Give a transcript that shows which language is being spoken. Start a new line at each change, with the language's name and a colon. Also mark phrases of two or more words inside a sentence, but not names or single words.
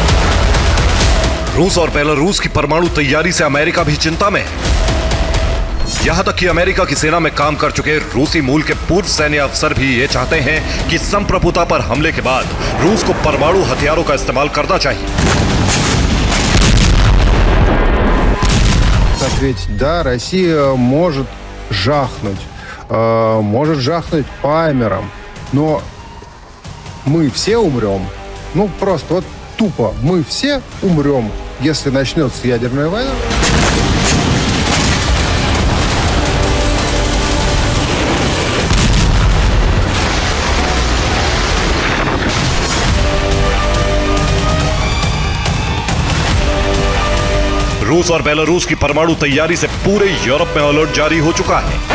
Hindi: रूस और बेलारूस की परमाणु तैयारी से अमेरिका भी चिंता में है। यहां तक कि अमेरिका की सेना में काम कर चुके रूसी मूल के पूर्व सैन्य अफसर भी ये चाहते हैं कि संप्रभुता पर हमले के बाद रूस को परमाणु हथियारों का इस्तेमाल करना चाहिए।
Russian: Ответить, да, Россия может жахнуть по Амерам, но мы все умрем. Ну, просто вот тупо, мы все умрем, если начнется ядерная война.
Hindi: रूस और बेलारूस की परमाणु तैयारी से पूरे यूरोप में अलर्ट जारी हो चुका है।